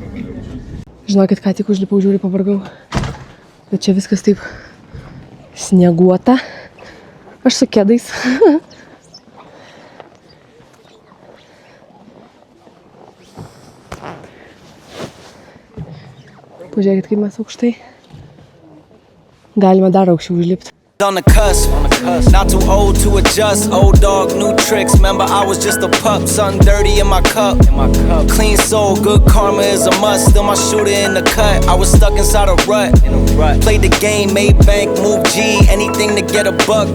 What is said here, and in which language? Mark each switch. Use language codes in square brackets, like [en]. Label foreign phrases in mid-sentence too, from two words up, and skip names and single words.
[lt] Žinokit, ką tik užlipau, žiūri, pavargau, bet čia viskas taip snieguota, aš su kedais. Pažiūrėkit, kaip mes aukštai. Galime dar aukščiau užlipti. [en] On the cusp, not too old to adjust. Old dog, new tricks. Remember, I was just a pup. Something dirty in my cup. Clean soul, good karma is a must. Still my shooter in the cut. I was stuck inside a rut. Played the game, made bank, moved G. Anything to get a buck.